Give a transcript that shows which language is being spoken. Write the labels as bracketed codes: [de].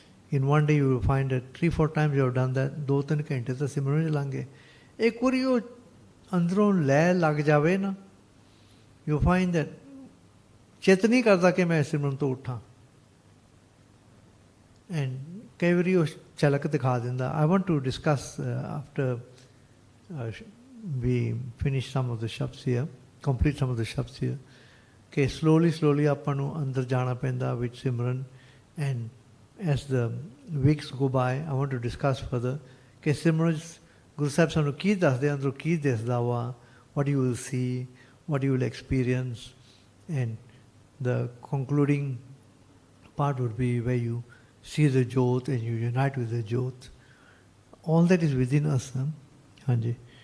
[en] In one day you will find that 3-4 times you have done that. [pa] 2-3 ਘੰਟੇ ਤਾਂ ਸਿਮਰਨ ਚ ਲੰਘੇ। ਇੱਕ ਵਾਰੀ ਉਹ ਅੰਦਰੋਂ ਲੈ ਲੱਗ ਜਾਵੇ ਨਾ, [en] you find that [pa] ਚਿੱਤ ਨਹੀਂ ਕਰਦਾ ਕਿ ਮੈਂ ਸਿਮਰਨ ਤੋਂ ਉੱਠਾਂ। And ਕਈ ਵਾਰੀ ਉਹ ਝਲਕ ਦਿਖਾ ਦਿੰਦਾ। [en] I want to discuss after we finish some of the shabds here, complete some of the shabds here, ਕਿ slowly [pa] ਆਪਾਂ ਨੂੰ ਅੰਦਰ ਜਾਣਾ ਪੈਂਦਾ ਵਿੱਚ ਸਿਮਰਨ। [en] And as the weeks go by, I want to discuss further [pa] ਕਿ ਸਿਮਰਨ ਗੁਰੂ ਸਾਹਿਬ ਸਾਨੂੰ ਕੀ ਦੱਸਦੇ, ਅੰਦਰੋਂ ਕੀ ਦਿਸਦਾ ਵਾ, [en] what you will see, what you will experience, and the concluding part would be where you see the Jyot and you unite with the Jyot. All that is within us. ਹਾਂਜੀ।